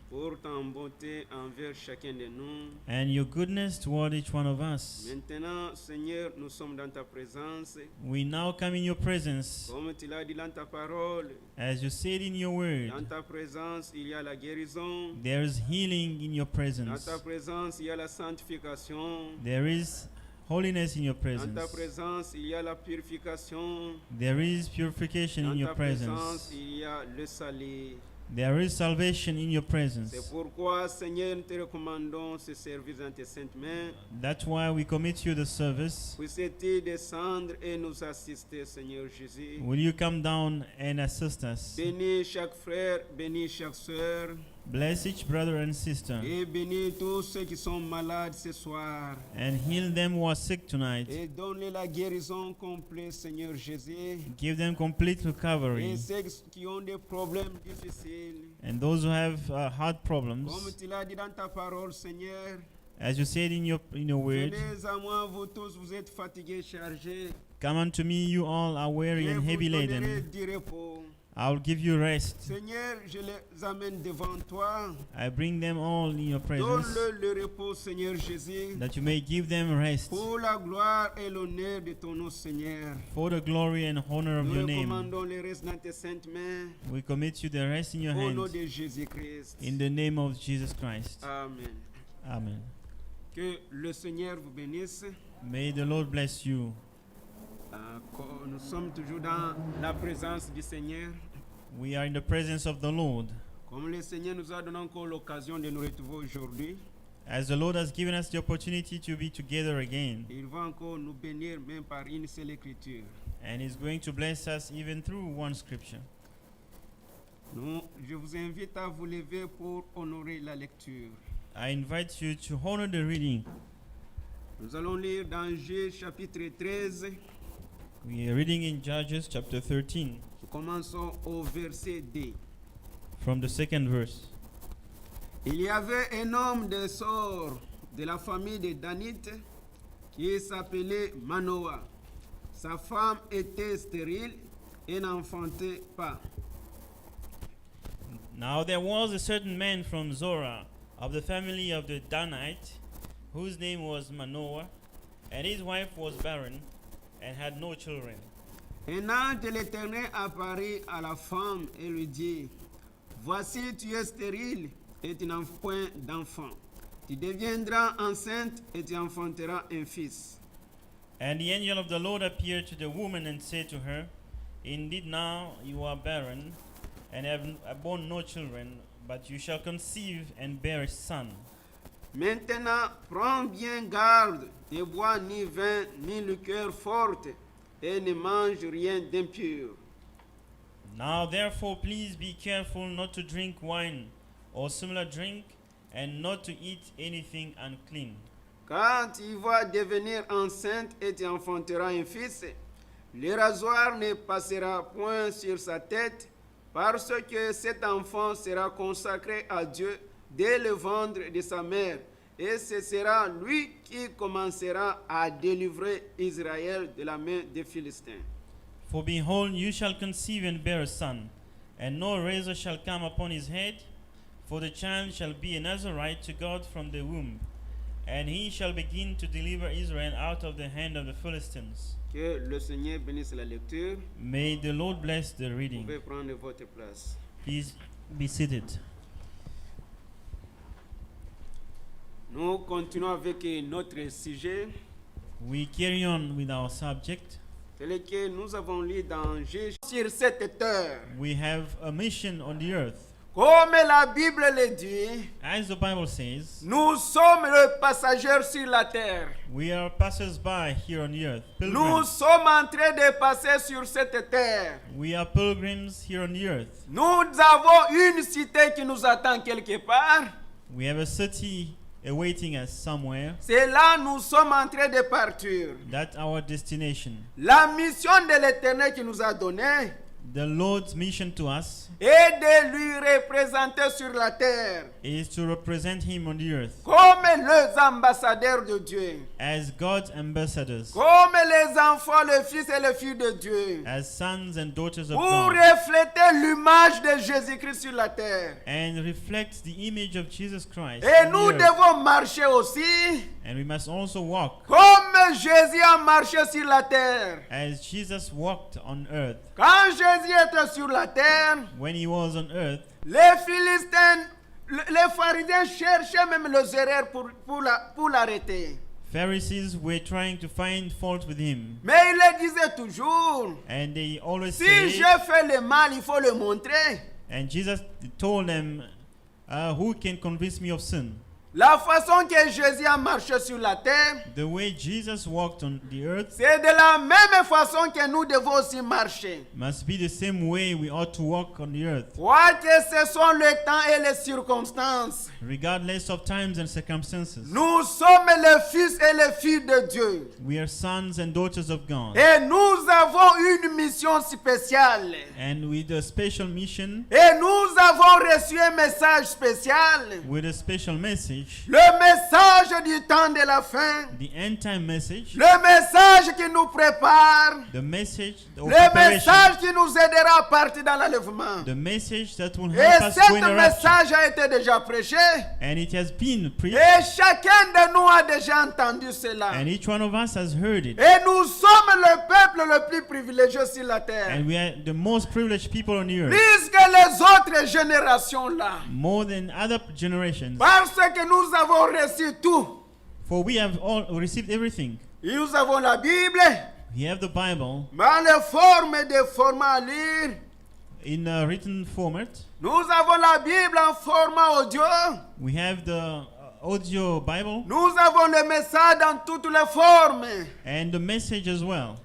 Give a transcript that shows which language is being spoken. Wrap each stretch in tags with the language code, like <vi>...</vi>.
<fr>pour ta bonté envers chacun de nous.</fr> <en>and your goodness toward each one of us.</en> <fr>Maintenant, Seigneur, nous sommes dans ta présence.</fr> <en>We now come in your presence.</en> <fr>Comme tu l'as dit dans ta parole,</fr> <en>As you said in your word,</en> <fr>dans ta présence, il y a la guérison.</fr> <en>there is healing in your</en> <fr>Dans</fr> <en>presence.</en> <fr>ta présence, il y a la sanctification.</fr> <en>There is holiness in your</en> <fr>Dans ta</fr> <en>presence.</en> <fr>présence, il y a la purification.</fr> <en>There is purification</en> <fr>Dans</fr> <en>in your</en> <fr>ta présence,</fr> <en>presence.</en> <fr>il y a le salut.</fr> <en>There is salvation in your</en> <fr>C'est</fr> <en>presence.</en> <fr>pourquoi, Seigneur, nous te recommandons ce service dans tes saintes mains.</fr> <en>That's why we commit you the service.</en> <fr>Puisses-tu descendre et nous assister, Seigneur Jésus.</fr> <en>Will you come down and assist us?</en> <fr>Bénis chaque frère, bénis chaque sœur.</fr> <en>Bless each brother and sister</en> <fr>et bénis tous ceux qui sont malades ce soir.</fr> <en>and heal them who are sick tonight.</en> <fr>Et donne la guérison complète, Seigneur Jésus.</fr> <en>Give them complete</en> <fr>Et</fr> <en>recovery.</en> <fr>ceux qui ont des problèmes difficiles,</fr> <en>And those who have heart</en> <fr>comme</fr> <en>problems,</en> <fr>tu l'as dit dans ta parole, Seigneur,</fr> <en>as you said in your word,</en> <fr>venez à moi, vous tous, vous êtes fatigués, chargés.</fr> <en>come unto me, you all are weary</en> <fr>Je</fr> <en>and</en> <fr>vous</fr> <en>heavy</en> <fr>donnerai</fr> <en>laden.</en> <fr>du repos.</fr> <en>I'll give you rest.</en> <fr>Seigneur, je les amène devant toi.</fr> <en>I bring them all in your presence,</en> <fr>Donne-le le repos, Seigneur Jésus,</fr> <en>that you may give them rest</en> <fr>pour la gloire et l'honneur de ton nom, Seigneur.</fr> <en>for the glory and honor of</en> <fr>Nous</fr> <en>your name.</en> <fr>recommandons les restes dans tes saintes mains,</fr> <en>We commit you the rest in your</en> <fr>au nom</fr> <en>hands,</en> <fr>de Jésus-Christ.</fr> <en>in the name of Jesus Christ.</en> <fr>Amen.</fr> <en>Amen.</en> <fr>Que le Seigneur vous bénisse.</fr> <en>May the Lord bless you.</en> <fr>Nous sommes toujours dans la présence du Seigneur.</fr> <en>We are in the presence of the Lord.</en> <fr>Comme le Seigneur nous a donné encore l'occasion de nous retrouver aujourd'hui,</fr> <en>As the Lord has given us the opportunity to be together again,</en> <fr>il va encore nous bénir même par une seule écriture.</fr> <en>and He's going to bless us even through one scripture.</en> <fr>Je vous invite à vous lever pour honorer la lecture.</fr> <en>I invite you to honor the reading.</en> <fr>Nous allons lire dans Judges chapitre 13.</fr> <en>We are reading in Judges chapter 13</en> <fr>Nous commençons au verset 2.</fr> <en>from the second verse.</en> <fr>Il y avait un homme de Sor de la famille de Danite qui s'appelait Manoah. Sa femme était stérile et n'enfantait pas.</fr> <en>Now there was a certain man from Zorah of the family of the Danites, whose name was Manoah, and his wife was barren and had no children.</en> <fr>Un ange de l'Éternel apparut à la femme et lui dit, voici tu es stérile et tu n'as point d'enfant. Tu deviendras enceinte et tu enfanteras un fils.</fr> <en>And the angel of the Lord appeared to the woman and said to her, indeed now you are barren and have borne no children, but you shall conceive and bear a son.</en> <fr>Maintenant, prends bien garde, ne bois ni vin ni liqueur forte et ne mange rien d'impur.</fr> <en>Now therefore please be careful not to drink wine or similar drink, and not to eat anything unclean.</en> <fr>Quand tu vas devenir enceinte et tu enfanteras un fils, le rasoir ne passera point sur sa tête, parce que cet enfant sera consacré à Dieu dès le ventre de sa mère, et ce sera lui qui commencera à délivrer Israël de la main des Philistins.</fr> <en>For behold, you shall conceive and bear a son, and no razor shall come upon his head, for the child shall be a Nazarite to God from the womb, and he shall begin to deliver Israel out of the hand of the Philistines.</en> <fr>Que le Seigneur bénisse la lecture.</fr> <en>May the Lord bless the</en> <fr>Vous</fr> <en>reading.</en> <fr>pouvez prendre votre place.</fr> <en>Please be seated.</en> <fr>Nous continuons avec notre sujet,</fr> <en>We carry on with our subject.</en> <fr>tel que nous avons lu dans Juge sur cette terre.</fr> <en>We have a mission on the earth.</en> <fr>Comme la Bible le dit,</fr> <en>As the Bible says,</en> <fr>nous sommes les passagers sur la terre.</fr> <en>we are passers-by here on the earth.</en> <fr>Nous</fr> <en>Pilgrims.</en> <fr>sommes en train de passer sur cette terre.</fr> <en>We are pilgrims here on the earth.</en> <fr>Nous avons une cité qui nous attend quelque part.</fr> <en>We have a city awaiting us somewhere.</en> <fr>C'est là nous sommes en train de partir.</fr> <en>That's our destination.</en> <fr>La mission de l'Éternel qui nous a donné</fr> <en>The Lord's mission to us</en> <fr>est de lui représenter sur la terre</fr> <en>is to represent Him on the earth</en> <fr>comme les ambassadeurs de Dieu,</fr> <en>as God's ambassadors,</en> <fr>comme les enfants, les fils et les filles de Dieu,</fr> <en>as sons and daughters of</en> <fr>pour</fr> <en>God,</en> <fr>refléter l'image de Jésus-Christ sur la terre.</fr> <en>and reflect the image of Jesus Christ</en> <fr>Et</fr> <en>on</en> <fr>nous</fr> <en>the earth.</en> <fr>devons marcher aussi</fr> <en>And we must also walk</en> <fr>comme Jésus a marché sur la terre.</fr> <en>as Jesus walked on earth.</en> <fr>Quand Jésus était sur la terre,</fr> <en>When He was on earth,</en> <fr>les Philistins, les pharisiens cherchaient même les erreurs pour l'arrêter.</fr> <en>Pharisees were trying to find fault with Him,</en> <fr>Mais il le disait toujours,</fr> <en>and they always</en> <fr>si</fr> <en>said,</en> <fr>j'ai fait le mal, il faut le montrer.</fr> <en>and Jesus told them, who can convince me of sin?</en> <fr>La façon que Jésus a marché sur la terre,</fr> <en>the way Jesus walked on the earth</en> <fr>c'est de la même façon que nous devons aussi marcher.</fr> <en>must be the same way we ought to walk on the earth,</en> <fr>Quoi que ce soit le temps et les circonstances,</fr> <en>regardless of times and circumstances.</en> <fr>nous sommes les fils et les filles de Dieu.</fr> <en>We are sons and daughters of God,</en> <fr>Et nous avons une mission spéciale.</fr> <en>and with a special mission,</en> <fr>Et nous avons reçu un message spécial.</fr> <en>with a special message,</en> <fr>Le message du temps de la fin.</fr> <en>the end time message,</en> <fr>Le message qui nous prépare.</fr> <en>the message of</en> <fr>Le</fr> <en>preparation,</en> <fr>message qui nous aidera à partir dans l'enlèvement.</fr> <en>the message that will</en> <fr>Et</fr> <en>help us</en> <fr>ce</fr> <en>go in the rapture.</en> <fr>message a été déjà prêché.</fr> <en>And it has been preached,</en> <fr>Et chacun de nous a déjà entendu cela.</fr> <en>and each one of us has heard it.</en> <fr>Et nous sommes le peuple le plus privilégié sur la terre.</fr> <en>And we are the most privileged people on the earth,</en> <fr>Plus que les autres générations là.</fr> <en>more than other generations.</en> <fr>Parce que nous avons reçu tout.</fr> <en>For we have all received everything.</en> <fr>Nous avons la Bible,</fr> <en>We have the Bible</en> <fr>dans les formes et des formats à lire.</fr> <en>in a written format.</en> <fr>Nous avons la Bible en format audio.</fr> <en>We have the audio Bible</en> <fr>Nous avons le message dans toutes les formes.</fr> <en>and the message as well.</en>